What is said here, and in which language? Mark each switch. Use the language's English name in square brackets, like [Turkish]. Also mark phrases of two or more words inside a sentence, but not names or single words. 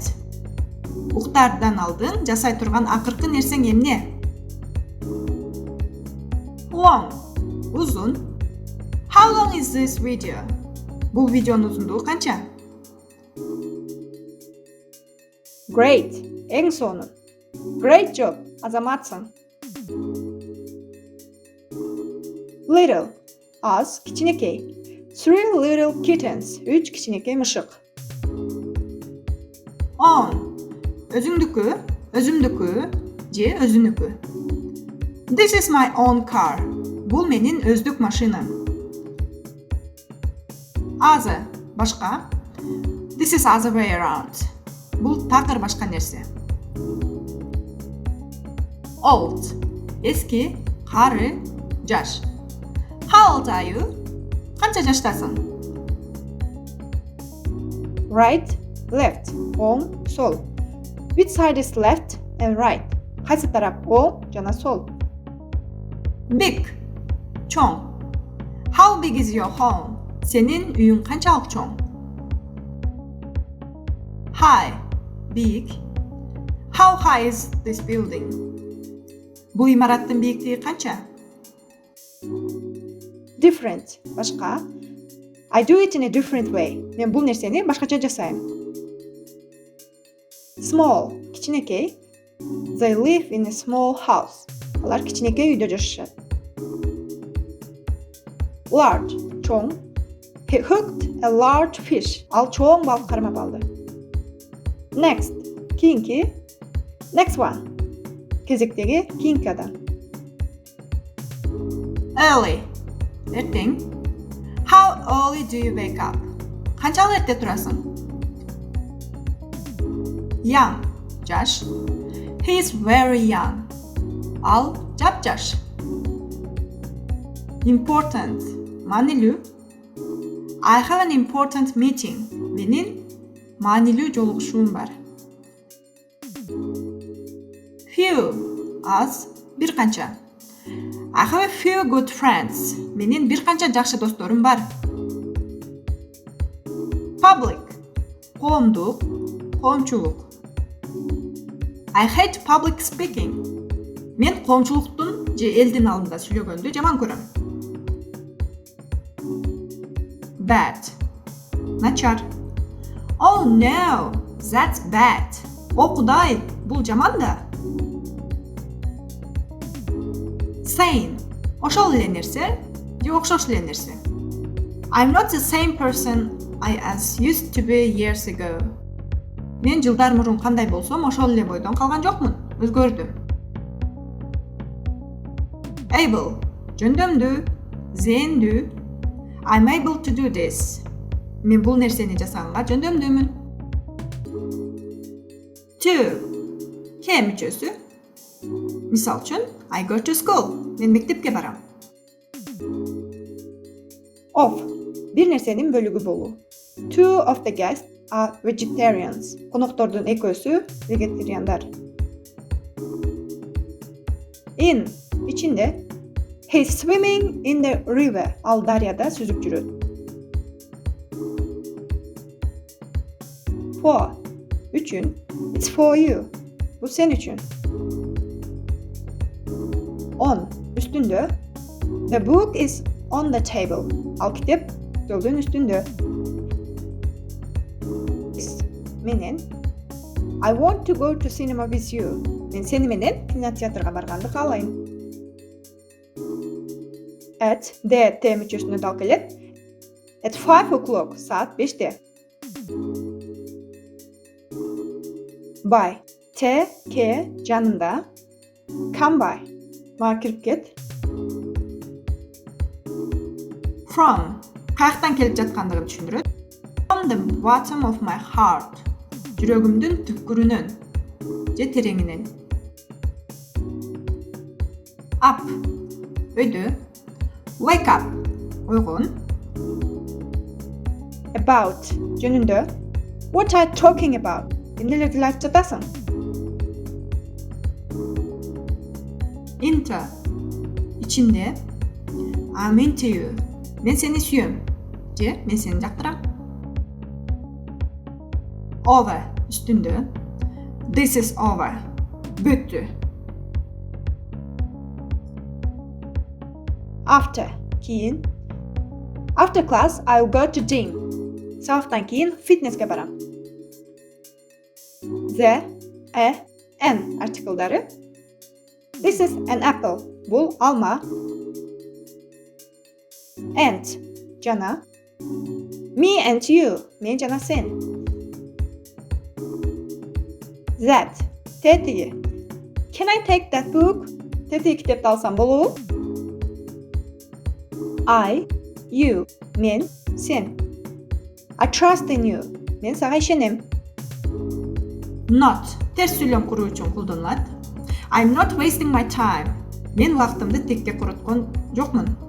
[Kyrgyz] Уктаардан алдын жасай турган акыркы нерсең эмне? [English] Long. Uzun. How long is this video? [Kyrgyz] Бул видеонун узундугу канча? [English] Great. [Kyrgyz] Эң сонун. [English] Great job. Азаматсың. Little. [Kyrgyz] Аз, кичинекей. [English] 3 little kittens. [Kyrgyz] 3 кичинекей мышык. Own. Өзүңдүкү, өзүмдүкү, же өзүнүкү. [English] This is my own car. [Kyrgyz] Бул менин өздүк машинам. Other башка. [English] This is other way around. [Kyrgyz] Бул такыр башка нерсе. Old эски, кары, жаш. [English] How old are you? [Kyrgyz] Канча жаштасың? [English] Right, left, [Kyrgyz] оң, сол. [English] Which side is left and right? [Kyrgyz] Кайсы тарап оң жана сол? Big, чоң. [English] How big is your home? [Kyrgyz] Сенин үйүң канчалык чоң? [English] High, big. How high is this building? [Kyrgyz] Бул имараттын бийиктиги канча? Different, башка. [English] I do it in a different way. [Kyrgyz] Мен бул нерсени башкача жасайм. Small, кичинекей. [English] They live in a small house. [Kyrgyz] Алар кичинекей үйдө жашашат. Large, чоң. [English] He hooked a large fish. [Kyrgyz] Ал чоң балык кармап алды. Next, кийинки. [English] Next one. [Kyrgyz] Кезектеги кийинки адам. Early, эртең. [English] How early do you wake up? [Kyrgyz] Канчалык эрте турасың? Young, жаш. [English] He is very young. [Kyrgyz] Ал жап-жаш. Important, маанилүү. [English] I have an important meeting. [Kyrgyz] Менин маанилүү жолугушуум бар. Few, аз, бир канча. [English] I have a few good friends. [Kyrgyz] Менин бир канча жакшы досторум бар. Public, коомдук, коомчулук. [English] I hate public speaking. [Kyrgyz] Мен коомчулуктун же элдин алдында сүйлөгөндү жаман көрөм. Bad, начар. [English] Oh no, that's bad. [Kyrgyz] О кудай, бул жаман да. Same, ошол эле нерсе же окшош эле нерсе. [English] I'm not the same person I as used to be years ago. [Kyrgyz] Мен жылдар мурун кандай болсом, ошол эле бойдон калган жокмун. Өзгөрдүм. Able, жөндөмдүү, зээндүү. [English] I'm able to do this. [Kyrgyz] Мен бул нерсени жасаганга жөндөмдүүмүн. Two, кээ мүчөсү. Мисал үчүн, [English] I go to school. [Kyrgyz] Мен мектепке барам. Of, бир нерсенин бөлүгү болуу. [English] Two of the guests are vegetarians. [Kyrgyz] Коноктордун экөөсү вегетариандар. In, ичинде. [English] He's swimming in the river. [Kyrgyz] Ал дарыяда сүзүп жүрөт. For, үчүн. [English] It's for you. [Kyrgyz] Бул сен үчүн. On, үстүндө. [English] The book is on the table. [Kyrgyz] Ал китеп столдун үстүндө. Менен. [English] I want to go to cinema with you. [Kyrgyz] Мен сени менен кинотеатрга барганды каалайм. At, T мүчөсүнө дал келет. [English] At 5 o'clock, [Turkish] saat 5'te. [English] By, T, K, жанында. Come by, [Kyrgyz] мага кирип кет. From, каяктан келип жаткандыгын түшүндүрөт. [English] From the bottom of my heart. [Kyrgyz] Жүрөгүмдүн түпкүрүнөн же тереңинен. Up, өйдө. [English] Wake up, [Kyrgyz] ойгон. About, жөнүндө. [English] What are you talking about? [Kyrgyz] Эмнелерди айтып жатасың? Into, ичинде. [English] I'm into you. [Kyrgyz] Мен сени сүйөм. Же мен сени жактырам. Over, үстүндө. [English] This is over. Бүттү. After, кийин. After class, I will go to gym. [Kyrgyz] Сабактан кийин фитнеске барам. [English] The, an [Kyrgyz] артиклдары. [English] This is an apple. [Kyrgyz] Бул алма. And, жана. [English] Me and you. [Kyrgyz] Мен жана сен. That, тетиги. [English] Can I take that book? [Kyrgyz] Тетиги китепти алсам болобу? [English] I, you, [Kyrgyz] мен, сен. [English] I trust in you. [Kyrgyz] Мен сага ишенем. Not терс сүйлөм куруу үчүн колдонулат. [English] I'm not wasting my time. [Kyrgyz] Мен убактымды текке куруткон жокмун.